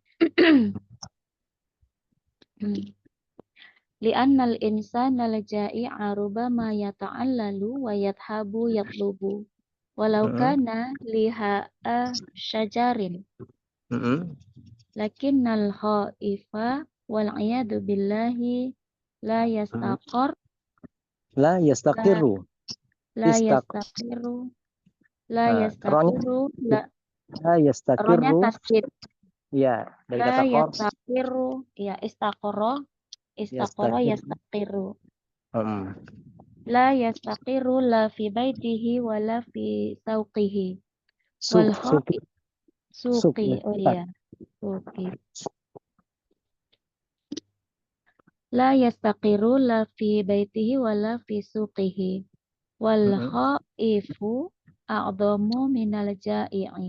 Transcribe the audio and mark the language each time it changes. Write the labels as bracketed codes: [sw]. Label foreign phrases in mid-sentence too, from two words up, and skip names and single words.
[ar] لأن الإنسان الجائع ربما يتعلل ويذهب يطلب. ولو كان لحاء شجر. لكن الخائف والعياذ بالله لا يستقر. لا يستقر. لا يستقر. لا يستقر. لا يستقر. [id] Rohnya tasdid. Ya, dari [ar] la [id] kata [ar] يستقر. يا، استقر. استقر يستقر. لا يستقر لا في بيته ولا في سوقه. والسوق. [id] Oh iya. [ar] Suqi. لا يستقر لا في بيته ولا في سوقه. والخائف أعظم من الجائع.